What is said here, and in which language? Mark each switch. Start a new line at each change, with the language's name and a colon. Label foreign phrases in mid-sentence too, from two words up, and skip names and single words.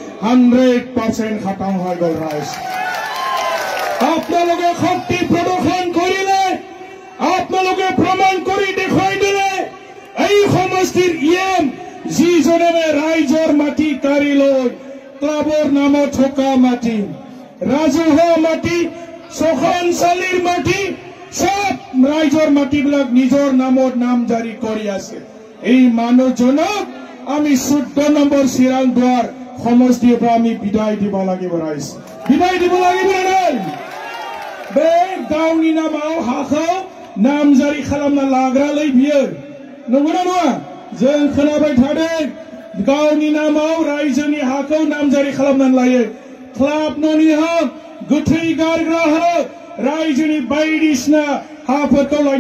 Assamese: 100% খতম হৈ গ'ল ৰাইজ আপোনালোকে শক্তি প্ৰদৰ্শন কৰিলে আপোনালোকে প্ৰমাণ কৰি দেখুৱাই দিলে এই সমষ্টিৰ ইএম যিজনে ৰাইজৰ মাটি কাঢ়ি লৈ ক্লাবৰ নামত থকা মাটি ৰাজহুৱা মাটি চখনচালিৰ মাটি সব ৰাইজৰ মাটিবিলাক নিজৰ নামত নাম জাৰি কৰি আছে এই মানুহজনক আমি 14 নম্বৰ চিৰাংদুৱাৰ সমষ্টিৰ পৰা আমি বিদায় দিব লাগিব ৰাইজ বিদায় দিব লাগিব
Bodo: নাই बे गावनि नामाव हाखौ नामजारि खालामना लाग्रालै बियो नंगौना नङा जों खोनाबाय थादों गावनि नामाव रायजोनि हाखौ नामजारि खालामनानै लायो क्लाब न'नि हा गोथै गारग्रा हा रायजोनि बायदिसिना हाफोरखौ लायनो